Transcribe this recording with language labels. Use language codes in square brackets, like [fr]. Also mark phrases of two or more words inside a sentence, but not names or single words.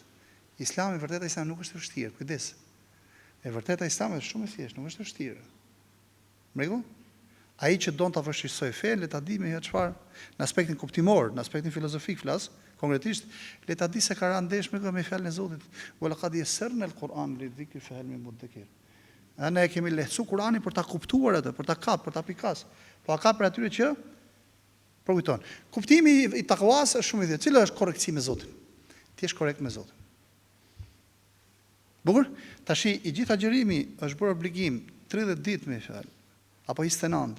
[sq] Islami vërteta Islami nuk është i vështirë, kujdes. E vërteta Islami është shumë e thjeshtë, nuk është e vështirë. Mregull? Ai që don ta vështirësoj fen, le ta di me çfarë në aspektin kuptimor, në aspektin filozofik flas, konkretisht le ta di se ka rënë ndesh me fjalën e Zotit, [ar] "ولقد يسرنا القرآن للذكر فهل من مدكر." [sq] Ne kemi lehtësuar Kur'anin për ta kuptuar atë, për ta kap, për ta pikas. Po ka për atyre që përkujton. Kuptimi i takwas është shumë i thjeshtë. Cila është korrektësi me Zotin? Ti je korrekt me Zotin. Bukur? Tashi i gjithë agjërimi është bërë obligim 30 ditë me fjalë, apo 29.